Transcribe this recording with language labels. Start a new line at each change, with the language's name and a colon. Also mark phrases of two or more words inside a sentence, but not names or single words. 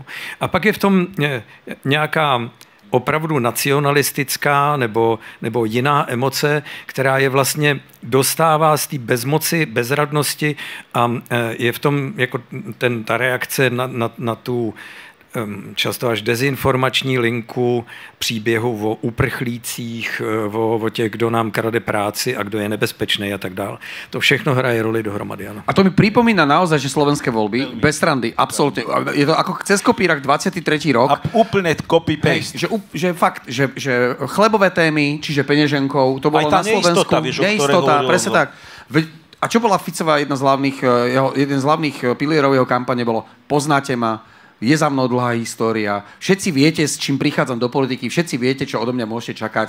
Czech: A pak je v tom nějaká opravdu nacionalistická nebo jiná emoce, která je vlastně dostává z té bezmoci, bezradnosti a je v tom jako ta reakce na tu často až dezinformační linku příběhu o uprchlících, o těch, kdo nám krade práci a kdo je nebezpečný a tak dál. To všechno hraje roli dohromady. Ano.
Slovak: A to mi pripomína naozaj, že slovenské voľby, bez srandy, absolútne. Je to ako cez kopírak 23. rok. A úplne copy-paste. Že fakt, že chlebové témy, čiže peňaženkou, to bolo na Slovensku. Neistota, presne tak. A čo bola Ficová jeden z hlavných pilierov jeho kampane bolo poznáte ma, je za mnou dlhá história, všetci viete, s čím prichádzam do politiky, všetci viete, čo odo mňa môžete čakať.